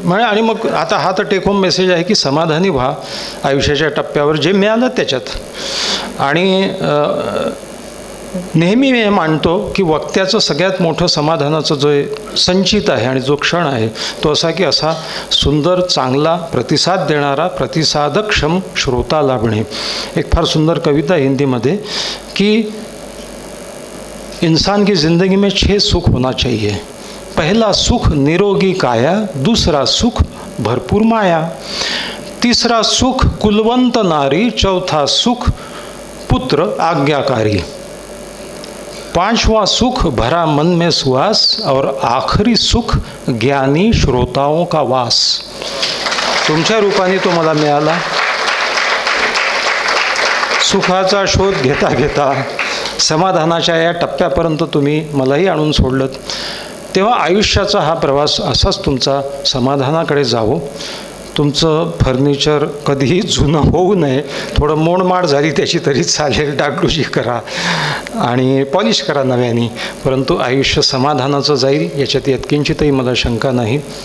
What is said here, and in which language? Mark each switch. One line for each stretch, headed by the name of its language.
Marathi: म्हणजे आणि मग आता हा तर टेक होम मेसेज आहे की समाधानी व्हा आयुष्याच्या टप्प्यावर जे मिळालं त्याच्यात. आणि नेहमी मी हे मानतो की वक्त्याचं सगळ्यात मोठं समाधानाचं जो संचित आहे आणि जो क्षण आहे तो असा की असा सुंदर चांगला प्रतिसाद देणारा प्रतिसादक्षम श्रोता लाभणे. एक फार सुंदर कविता हिंदीमध्ये की
Hindi: इंसान की ज़िंदगी में 6 सुख होना चाहिए. पहला सुख निरोगी काया, दूसरा सुख भरपूर माया, तीसरा सुख कुलवंत नारी, चौथा सुख पुत्र आज्ञाकारी, पांचवा सुख भरा मन में सुहास और आखिरी सुख ज्ञानी श्रोताओं का वास.
Marathi: तुमच्या रूपाने तो मला मिळाला. सुखाचा शोध घेता घेता समाधानाच्या या टप्प्यापर्यंत तुम्ही मलाही आणून सोडलं. तेव्हा आयुष्याचा हा प्रवास असाच तुमचा समाधानाकडे जावो. तुमचं फर्निचर कधीही जुनं होऊ नये, थोडं मोडमाड झाली त्याची तरी चालेल, डागडुजी करा आणि पॉलिश करा नव्याने, परंतु आयुष्य समाधानाचं जाईल याच्यात यत्किंचितही मला शंका नाही.